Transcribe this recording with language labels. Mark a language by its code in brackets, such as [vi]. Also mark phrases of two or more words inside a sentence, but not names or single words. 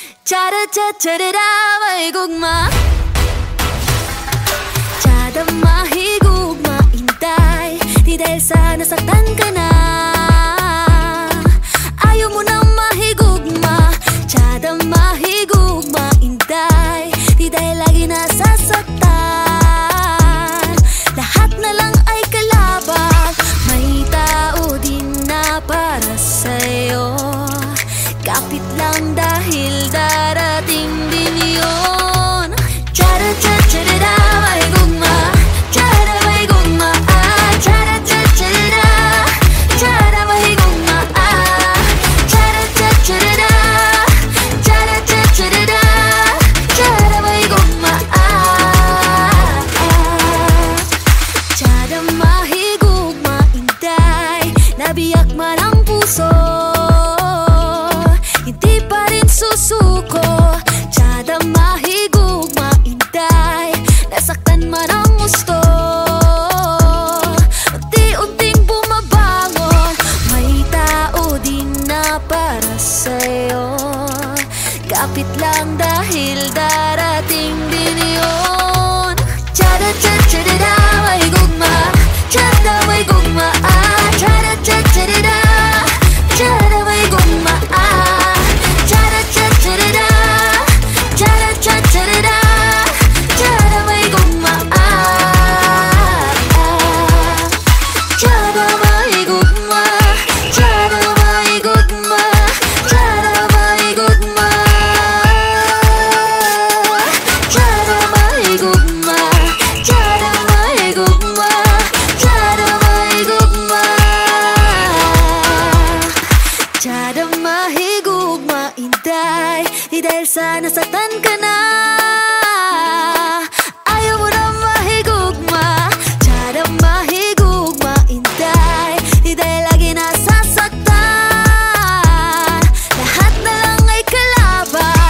[ceb] Cha-da-cha-cha-da-da, may gugma. Tiyada mahigugma, intay. [tl] Di dahil sa nasaktan ka na, ayaw mo nang mahigugma. [ceb] Tiyada mahigugma, intay. [tl] Di dahil lagi nasasaktan. Lahat na lang ay kalabang. May tao din na para sa'yo. Kapit lang dahil darating din yun. Cha-da-cha-cha-da-da, [ceb] may gugma. Cha-da, may gugma. Cha-da-cha-cha-da-da. Cha-da, may gugma. Cha-da-cha-cha-da-da. Cha-da-cha-cha-da-da. Cha-da, may gugma. Cha-da, mahigugma, intay. [tl] Nabiyak man ang puso, hindi pa rin susuko. [ceb] Tiyada mahigugma, intay. [tl] Nasaktan man ang gusto, unti-unting bumabangon. May tao din na para sa'yo. Kapit lang dahil darating din yun. Cha-da-cha-cha-da-da, [ceb] may gugma. Tiyada may gugma. Cha-da-cha-cha-da-da. Tiyada may gugma. Cha-da-cha-cha-da-da. Cha-da-cha-cha-da-da. Tiyada may gugma. Tiyada may gugma. Tiyada may gugma. Tiyada may gugma. Tiyada may gugma. Tiyada may gugma. Tiyada may gugma. Tiyada mahigugma, intay. [tl] Di dahil sa nasaktan ka na, ayaw mo na mahigugma. [ceb] Tiyada mahigugma, intay. [tl] Di dahil lagi nasasaktan. Lahat na lang ay kalaban.